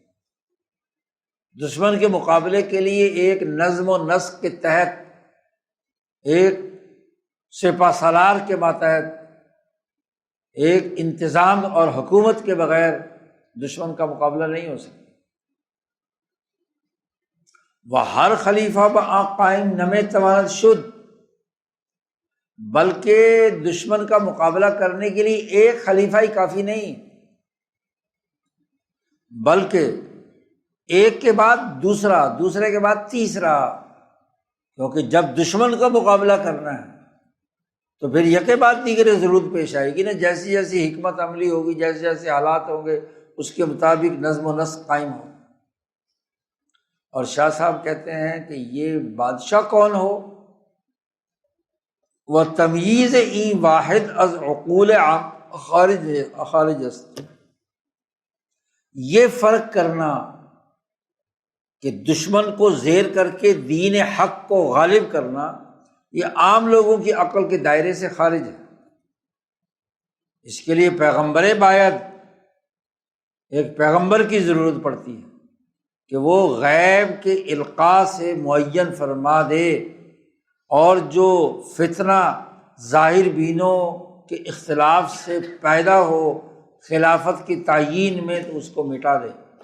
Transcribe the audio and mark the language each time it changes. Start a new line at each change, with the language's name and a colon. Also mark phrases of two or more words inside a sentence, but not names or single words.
Urdu: دشمن کے مقابلے کے لیے ایک نظم و نسق کے تحت، ایک سپہ سالار کے ماتحت، ایک انتظام اور حکومت کے بغیر دشمن کا مقابلہ نہیں ہو سکتا۔
Persian: وہ ہر خلیفہ با قائم نمے تواند شد،
Urdu: بلکہ دشمن کا مقابلہ کرنے کے لیے ایک خلیفہ ہی کافی نہیں، بلکہ ایک کے بعد دوسرا، دوسرے کے بعد تیسرا، کیونکہ جب دشمن کا مقابلہ کرنا ہے تو پھر یکے بعد دیگرے ضرورت پیش آئے گی نا، جیسی جیسی حکمت عملی ہوگی، جیسے جیسے حالات ہوں گے اس کے مطابق نظم و نسق قائم ہو۔ اور شاہ صاحب کہتے ہیں کہ یہ بادشاہ کون ہو، وہ
Persian: تمییز ای واحد از عقول عام خارج است،
Urdu: یہ فرق کرنا کہ دشمن کو زیر کر کے دین حق کو غالب کرنا، یہ عام لوگوں کی عقل کے دائرے سے خارج ہے۔ اس کے لیے
Persian: پیغمبر باید،
Urdu: ایک پیغمبر کی ضرورت پڑتی ہے کہ وہ غیب کے القاء سے معین فرما دے، اور جو فتنہ ظاہر بینوں کے اختلاف سے پیدا ہو خلافت کی تعیین میں تو اس کو مٹا دے،